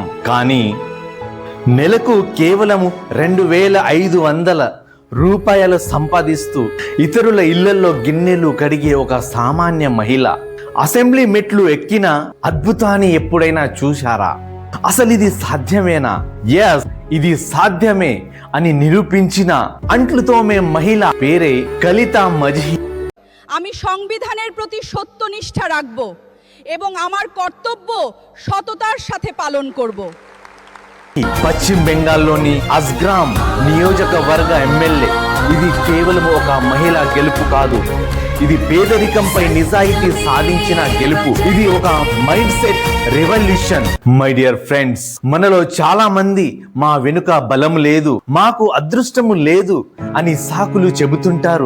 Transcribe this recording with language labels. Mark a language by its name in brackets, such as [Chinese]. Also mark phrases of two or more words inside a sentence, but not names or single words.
[Telugu] కానీ నెలకు కేవలం 2500 రూపాయలు సంపాదిస్తూ ఇతరుల ఇళ్లలో గిన్నెలు కడిగే ఒక సామాన్య మహిళ అసెంబ్లీ మెట్లు ఎక్కిన అద్భుతాన్ని ఎప్పుడైనా చూశారా? అసలు ఇది సాధ్యమేనా? ఎస్, ఇది సాధ్యమే అని নিরূপিంచిన అంట్లు తోమే মহিলা పేరే కలితా মজহি। [Bangla] আমি সংবিধানের প্রতি সত্যনিষ্ঠা রাখব এবং আমার কর্তব্য সততার সাথে পালন করব। [Telugu] పశ్చిమ బెంగాల్లోని అస్గ్రామ్ నియోజకవర్గ ఎమ్మెల్యే. ఇది కేవలం ఒక మహిళా గెలుపు కాదు, ఇది పేదరికంపై నిజాయితీ సాధించిన గెలుపు. ఇది ఒక [English] mind set revolution. My dear friends, [Telugu] మనలో చాలా మంది మా వెనుక బలం లేదు, మాకు అదృష్టము లేదు అని సాకులు చెబుతుంటారు.